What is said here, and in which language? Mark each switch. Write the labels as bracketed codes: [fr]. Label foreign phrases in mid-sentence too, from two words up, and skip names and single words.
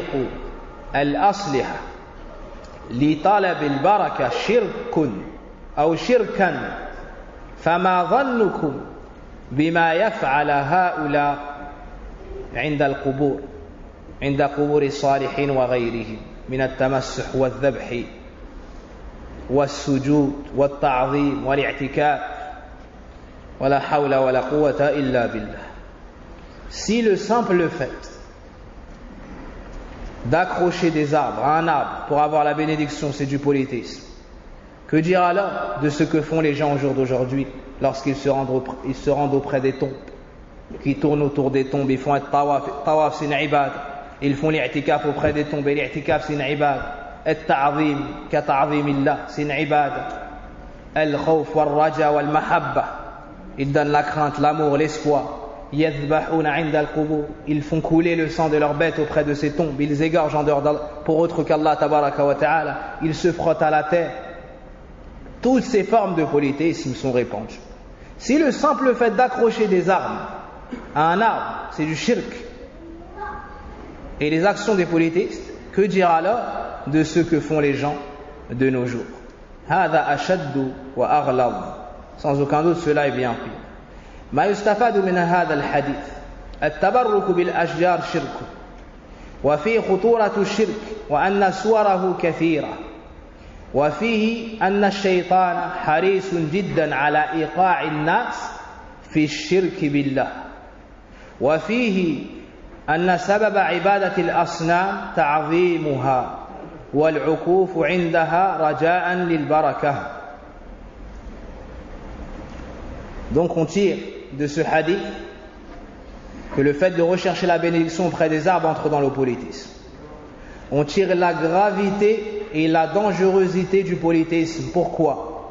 [ar] الأصلحة لطلب البركة شرك أو شركا فما ظنكم بما يفعل هؤلاء عند القبور عند قبور الصالحين وغيرهم من التمسح والذبح والسجود والتعظيم والاعتكاف ولا حول ولا قوة إلا بالله. [fr] Si le simple fait d'accrocher des arbres à un arbre pour avoir la bénédiction, c'est du polythéisme, que dire alors de ce que font les gens au jour d'aujourd'hui lorsqu'ils se rendent auprès des tombes, qui tournent autour des tombes, ils font un tawaf, c'est une ibad, ils font l'i'tikaf auprès des tombes, et l'i'tikaf c'est une ibad, [ar] التعظيم كتعظيم الله, [fr] c'est une ibad, [ar] الخوف والرجاء والمحبة, [fr] ils donnent la crainte, l'amour, l'espoir. Ils font couler le sang de leurs bêtes auprès de ces tombes, ils égorgent en dehors pour autre qu' [ar] الله تبارك وتعالى, [fr] ils se frottent à la terre. Toutes ces formes de polythéisme sont répandues. Si le simple fait d'accrocher des armes à un arbre, c'est du shirk, et les actions des polythéistes, que dire alors de ce que font les gens de nos jours? [ar] هذا أشد وأغلب. [fr] Sans aucun doute, cela est bien pire. [ar] ما يستفاد من هذا الحديث التبرك بالأشجار شرك وفيه خطورة الشرك وأن صوره كثيرة وفيه أن الشيطان حريص جدا على إيقاع الناس في الشرك بالله وفيه أن سبب عبادة الأصنام تعظيمها والعكوف عندها رجاء للبركة. [fr] Donc on tire de ce hadith que le fait de rechercher la bénédiction auprès des arbres entre dans le polythéisme. On tire la gravité et la dangerosité du polythéisme. Pourquoi?